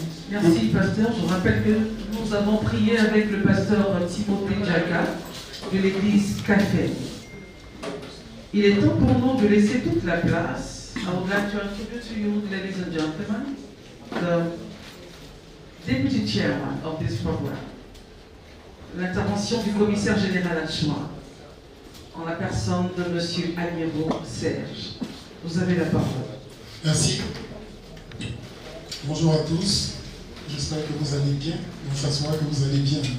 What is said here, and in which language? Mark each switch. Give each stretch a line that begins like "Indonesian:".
French: Merci, pasteur. Je rappelle que nous avons prié avec le pasteur Timothée Djaka de l'église CAFEM. Il est temps pour nous de laisser toute la place.
English: I would like to introduce to you, ladies and gentlemen, the deputy chairman of this program.
French: L'intervention du commissaire général adjoint en la personne de M. Agnero Serge. Vous avez la parole. Merci. Bonjour à tous. J'espère que vous allez bien. Enfin, soit que vous allez bien.